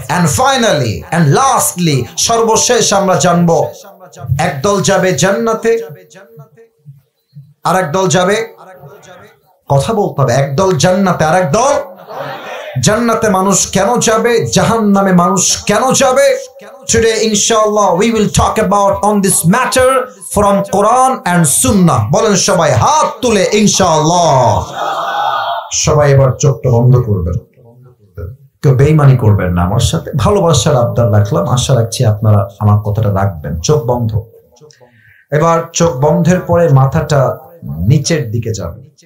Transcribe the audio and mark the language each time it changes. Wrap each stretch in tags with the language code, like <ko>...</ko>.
<en>and finally and lastly,</en> <bn>সর্বশেষ আমরা জানবো একদল যাবে জান্নাতে আর একদল যাবে কথা বলতে হবে। একদল জান্নাতে, আর একদল জান্নাতে মানুষ কেন যাবে, জাহান্নামে মানুষ কেন যাবে?</bn> <en>Today inshallah we will talk about on this matter from Quran and Sunnah.</en> <bn>বলেন সবাই হাত তুলে ইনশাআল্লাহ। সবাই এবার চোখটা বন্ধ করবেন, কেউ বেঈমানি করবেন না আমার সাথে। ভালোবাসার আবদার রাখলাম, আশা রাখছি আপনারা আমার কথাটা রাখবেন। চোখ বন্ধ। এবার চোখ বন্ধের পরে মাথাটা নিচের দিকে যাবে।</bn>